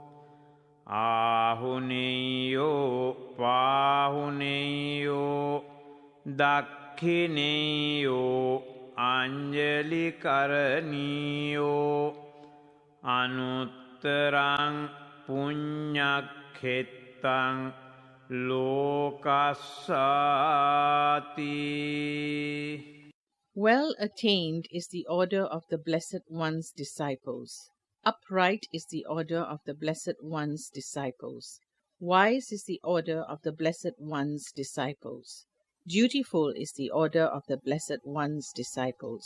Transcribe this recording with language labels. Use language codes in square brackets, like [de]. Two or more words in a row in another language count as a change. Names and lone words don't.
[pi] ආහුනේයෝ පාහුනේයෝ දක්ඛිනේයෝ අංජලි කරණීයෝ අනුත්තරං පුඤ්ඤක්ඛෙත්තං ලෝකස්සාති. [en] Well attained is the order of the Blessed One's disciples. Upright is the order of the Blessed One's disciples. Wise is the order of the Blessed One's disciples. Dutiful is the order of the Blessed One's disciples.